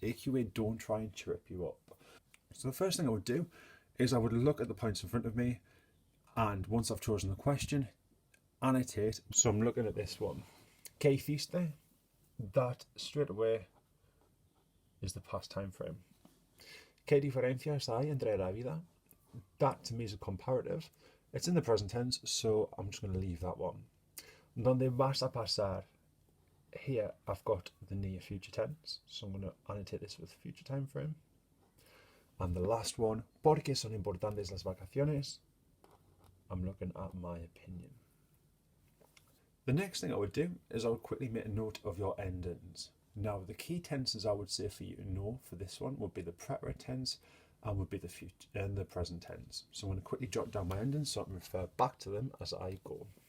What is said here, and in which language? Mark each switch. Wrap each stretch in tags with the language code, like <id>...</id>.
<en>AQA don't try and trip you up. So the first thing I would do is I would look at the points in front of me, and once I've chosen the question, annotate. So I'm looking at this one.</en> <es>¿Qué hiciste?</es> <en>That straight away is the past time frame.</en> <es>¿Qué diferencias hay entre la vida?</es> <en>That to me is a comparative. It's in the present tense, so I'm just going to leave that one.</en> <es>¿Dónde vas a pasar?</es> <en>Here I've got the near future tense, so I'm going to annotate this with future time frame. And the last one,</en> <es>¿por qué son importantes las vacaciones?</es> <en>I'm looking at my opinion. The next thing I would do is I would quickly make a note of your endings. Now, the key tenses I would say for you to know for this one would be the preterite tense and would be the future and the present tense. So I'm going to quickly jot down my endings so I can refer back to them as I go.</en>